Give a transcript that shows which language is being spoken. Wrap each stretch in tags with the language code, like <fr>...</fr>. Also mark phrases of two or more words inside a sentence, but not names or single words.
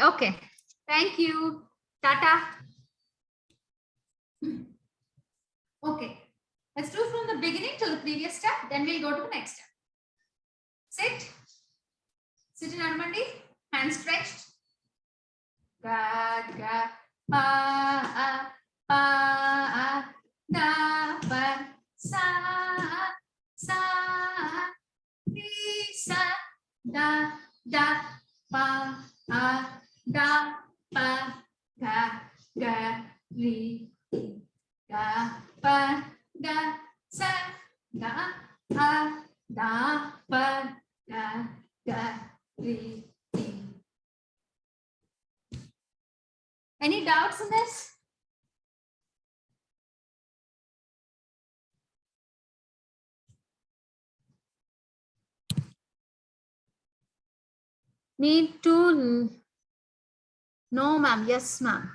<en>Thank you. Tata. Okay. Let's do from the beginning till the previous step. Then we'll go to the next step. Sit. Sit in Anumandi, hands stretched. Ga, ga, pa, da, pa, sa, re, sa, da, pa, da, pa, ga, re, ga, pa, ga, sa, da, pa, ga, re. Any doubts in this? Need to, no ma'am, yes ma'am.</en>